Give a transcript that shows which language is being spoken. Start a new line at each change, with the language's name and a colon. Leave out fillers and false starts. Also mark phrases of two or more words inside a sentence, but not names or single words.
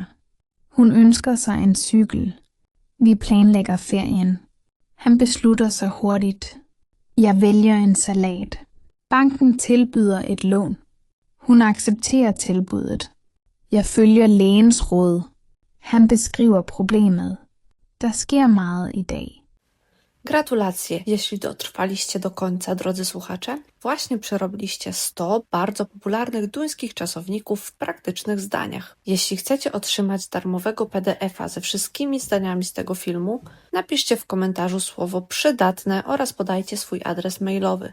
Danish: Hun ønsker sig en cykel. Vi planlægger ferien. Han beslutter sig hurtigt. Jeg vælger en salat. Banken tilbyder et lån. Hun accepterer tilbuddet. Jeg følger lægens råd. Han beskriver problemet. Der sker meget i dag.
Polish: Gratulacje, jeśli dotrwaliście do końca, drodzy słuchacze. Właśnie przerobiliście 100 bardzo popularnych duńskich czasowników w praktycznych zdaniach. Jeśli chcecie otrzymać darmowego PDF-a ze wszystkimi zdaniami z tego filmu, napiszcie w komentarzu słowo przydatne oraz podajcie swój adres mailowy.